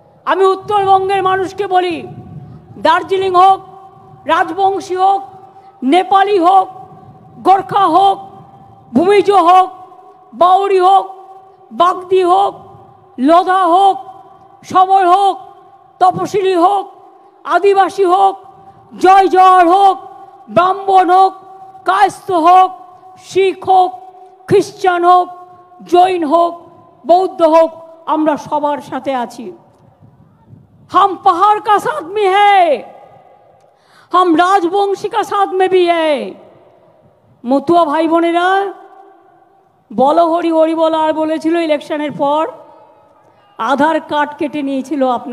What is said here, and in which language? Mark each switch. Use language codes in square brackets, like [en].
[bn] আমি উত্তরবঙ্গের মানুষকে বলি, দার্জিলিং হোক, রাজবংশী হোক, নেপালি হোক, গোর্খা হোক, ভূমিজ হোক, বাউরি হোক, বাগদি হোক, লোধা হোক, সবর হোক, তপশিলি হোক, আদিবাসী হোক, জয় হোক, ব্রাহ্মণ হোক, কায়স্থ হোক, শিখ হোক, খ্রিস্টান হোক, জৈন হোক, বৌদ্ধ হোক, আমরা সবার সাথে আছি। [hi] हम पहाड़ का साथ में है, हम राजवंशी का साथ में भी है। [bn] মতুয়া ভাই বোনেরা বলো হরি হরি বলো, আর বলেছিল ইলেকশনের পর আধার কার্ড কেটে নিয়েছিল আপনার।